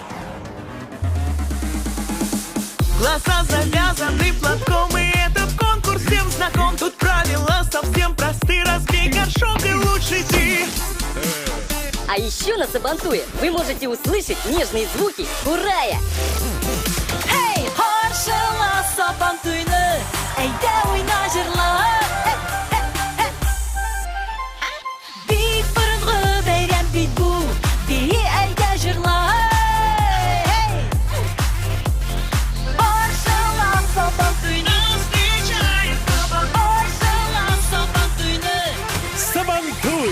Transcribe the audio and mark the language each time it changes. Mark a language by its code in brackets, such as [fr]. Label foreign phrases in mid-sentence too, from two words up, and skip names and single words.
[ru] Глаза завязаны платком, и этот конкурс всем знаком. Тут правила совсем просты, разбей горшок и лучше ты. А еще на Сабантуе вы можете услышать нежные звуки урая. [tt] Hey, harşala Sabantuyni, eyde oyna jırlar. Bir fırıngı beyran bit bu, bir eyde jırlar. [ru] Сабантуй!